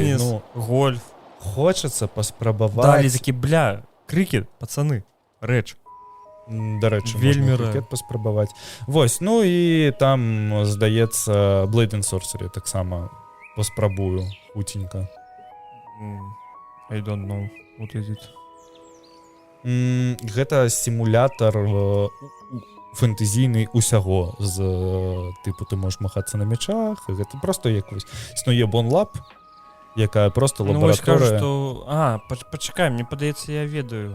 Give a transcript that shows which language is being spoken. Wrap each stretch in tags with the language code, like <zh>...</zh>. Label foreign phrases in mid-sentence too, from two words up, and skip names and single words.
<be>теннис, гольф. Хочацца паспрабаваць. Далі такі, бля, крыкет, пацаны, рэч. Дарэчы, вельмі можна крыкет паспрабаваць. Вось, ну і там, здаецца, Blade and Sorcery таксама паспрабую хутенька.</be> <en>I don't know, what is it?</en> <be>Гэта сімулятар фэнтэзійны ўсяго з тыпу ты можаш махацца на мячах, і гэта проста якось існуе Бонлаб, якая проста лабараторыя. Пачакай, мне падаецца, я ведаю.</be>